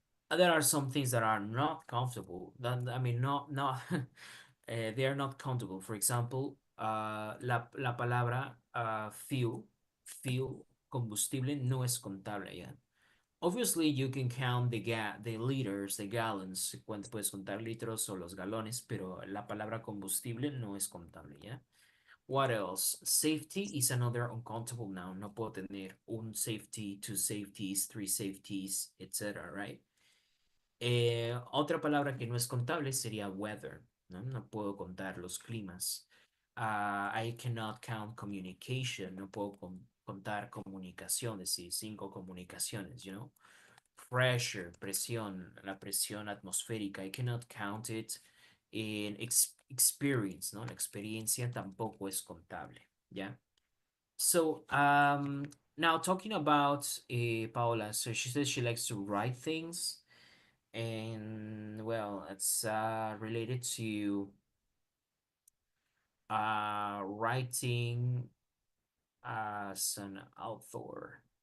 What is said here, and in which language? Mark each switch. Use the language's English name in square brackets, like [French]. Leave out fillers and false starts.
[English] There are some things that are not comfortable. That I mean, not they are not countable. [Spanish] For example, la palabra fuel, combustible no es contable. Yeah. [English] Obviously, you can count the liters, the gallons. [Spanish] Cuánto puedes contar litros o los galones, pero la palabra combustible no es contable. [English] Yeah. What else? Safety is another uncountable noun. [Spanish] No puedo tener un [English] safety, two safeties, three safeties, etc. Right? [Spanish] Otra palabra que no es contable sería weather, ¿no? No puedo contar los climas. [English] I cannot count communication, [Spanish] no puedo contar comunicaciones, sí, cinco comunicaciones, [English] you know. [Spanish] Pressure, presión, la presión atmosférica, [English] I cannot count it in experience, [Spanish] ¿no? La experiencia tampoco es contable, ¿ya? So, [English] Now, talking about Paola, so she says she likes to write things, and well, it's related to writing as an author.